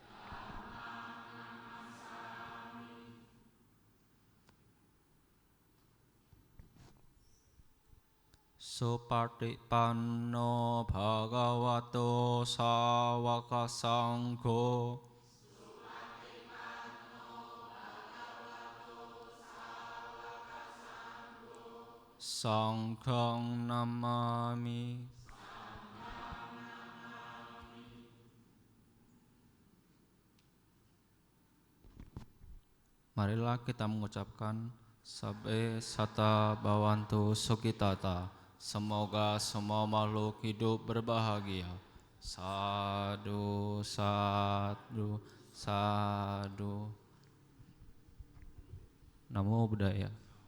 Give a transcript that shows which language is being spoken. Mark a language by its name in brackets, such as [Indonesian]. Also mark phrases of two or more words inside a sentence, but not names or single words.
[Pali] Supatipanno Bhagavato Sawaka Sangho. Sanghang Namami. [Indonesian] Marilah kita mengucapkan [Pali] Sabbe Sata Bhavantu Sukhitata. [Indonesian] Semoga semua makhluk hidup berbahagia. [Pali] Sadu, sadu, sadu. Namo Buddhaya.